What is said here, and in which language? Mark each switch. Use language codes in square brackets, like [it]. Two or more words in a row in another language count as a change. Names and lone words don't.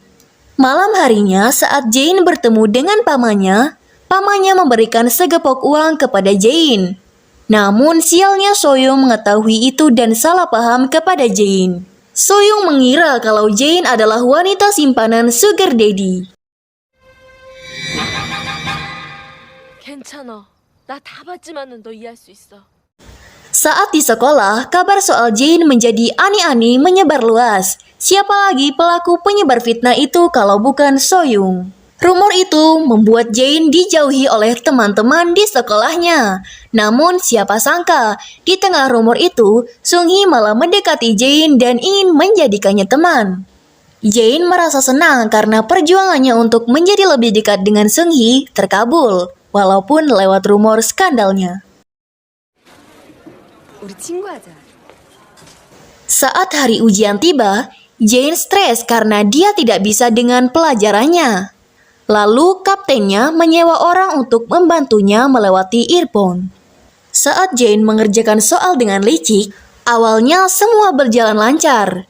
[id] Malam harinya saat Jane bertemu dengan pamannya memberikan segepok uang kepada Jane. Namun sialnya Soyoung mengetahui itu dan salah paham kepada Jane. Soyoung mengira kalau Jane adalah wanita simpanan [en] Sugar Daddy. [ko] 괜찮아. 나 다 봤지만은 너 이해할 수 있어. [id] Saat di sekolah, kabar soal Jane menjadi ani-ani menyebar luas. Siapa lagi pelaku penyebar fitnah itu kalau bukan Soyoung? Rumor itu membuat Jane dijauhi oleh teman-teman di sekolahnya. Namun siapa sangka, di tengah rumor itu, Sung-hee malah mendekati Jane dan ingin menjadikannya teman. Jane merasa senang karena perjuangannya untuk menjadi lebih dekat dengan Sung-hee terkabul, walaupun lewat rumor skandalnya. [ko] 우리 친구하자. [id] Saat hari ujian tiba, Jane stres karena dia tidak bisa dengan pelajarannya. Lalu kaptennya menyewa orang untuk membantunya melewati earphone. Saat Jane mengerjakan soal dengan licik, awalnya semua berjalan lancar.